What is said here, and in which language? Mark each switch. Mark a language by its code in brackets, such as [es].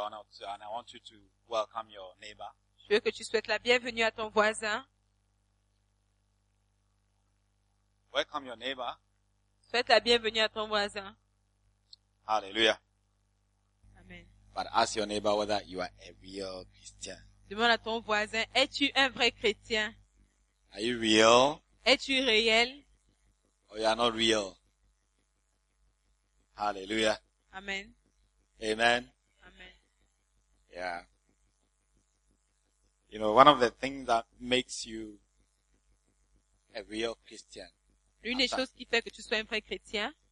[en] And I want you to welcome your neighbor. [fr] Je veux que tu souhaites la bienvenue à ton voisin. [en] Welcome your neighbor. [fr] Souhaite la bienvenue à ton voisin. Alléluia. Amen. [en] But ask your neighbor whether you are a real Christian. [fr] Demande à ton voisin, es-tu un vrai chrétien? [en] Are you real? [fr] Es-tu réel? [en] Or you are not real? Alléluia. Amen. Amen. Amen. Yeah. You know, one of the things that makes you a real Christian. [fr] L'une des choses qui fait que tu sois un vrai chrétien.